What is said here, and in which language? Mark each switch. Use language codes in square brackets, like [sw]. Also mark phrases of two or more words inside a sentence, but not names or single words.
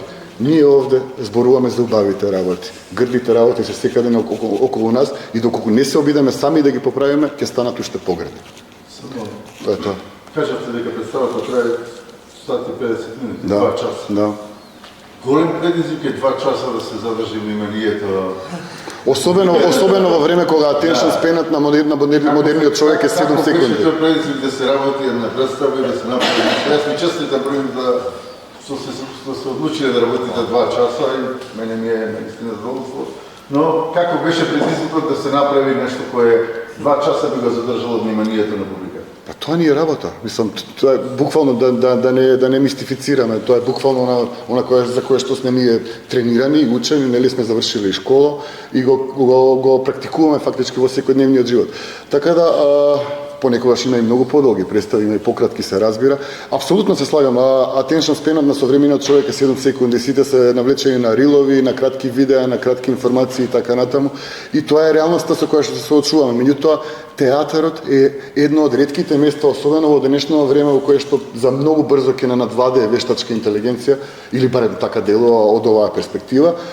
[mk] Ние овде зборуваме за убавите работи. Грдите работи се секаде околу нас и доколку не се обидеме сами да ги поправиме, ќе станат уште погрди. Тоа е тоа. Кажавте дека представата трае 150 минути, 2 часа. Да. Голем предизвик е 2 часа да се задржи вниманието. Особено во време кога [en] attention span [mk] на модерниот човек е 7 секунди. Како беше предизвик да се работи една представа и да се направи? Јас ми честитам да што се одлучиле да работите 2 часа и мене ми е наистина задоволство. Но како беше предизвикот да се направи нешто кое 2 часа би го задржало вниманието на публиката? Па тоа ни е работа. Мислам, тоа е буквално да не мистифицираме. Тоа е буквално она за кое што сме ние тренирани и учени, нели сме завршиле и школа и го практикуваме фактички во секојдневниот живот. Така да понекогаш има и многу подолги представи, има и пократки, се разбира. Апсолутно се слагам, [en] attention span [mk] на современиот човек е 7 секунди, сите се навлечени на рилови, на кратки видеа, на кратки информации и така натаму. И тоа е реалноста со која што се соочуваме. Меѓутоа, театарот е едно од ретките места, особено во денешно време, во кое што за многу брзо ќе надвладее вештачка интелигенција, или барем така делува од оваа перспектива.